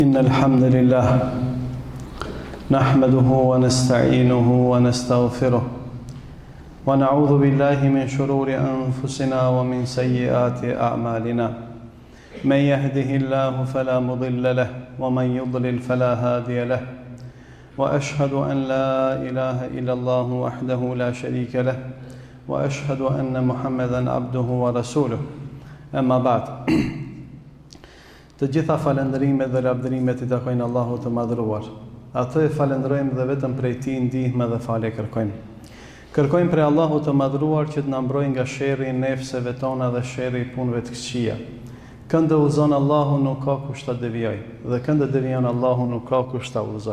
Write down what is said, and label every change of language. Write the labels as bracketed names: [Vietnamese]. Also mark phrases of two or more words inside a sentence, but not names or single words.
[Arabic] إن الحمد لله نحمده ونستعينه ونستغفره ونعوذ بالله من شرور أنفسنا ومن سيئات أعمالنا من يهده الله فلا مضل له ومن يضلل فلا هادي له وأشهد أن لا إله إلا الله وحده لا شريك له وأشهد أن محمدا عبده ورسوله أما بعد. [Albanian] Të gjitha falëndërimet dhe lavdërimet i takojnë Allahut të madhëruar. Atë e falënderojmë dhe vetëm prej Tij ndihmë dhe falje kërkojmë. Kërkojmë prej Allahut të madhëruar që të na mbrojë nga sherrri i nefseve tona dhe sherrri i punëve të këqija. Këndë udhëzon Allahu nuk ka kush ta devijoj, dhe këndë devijon Allahu nuk ka kush ta udhëzoj.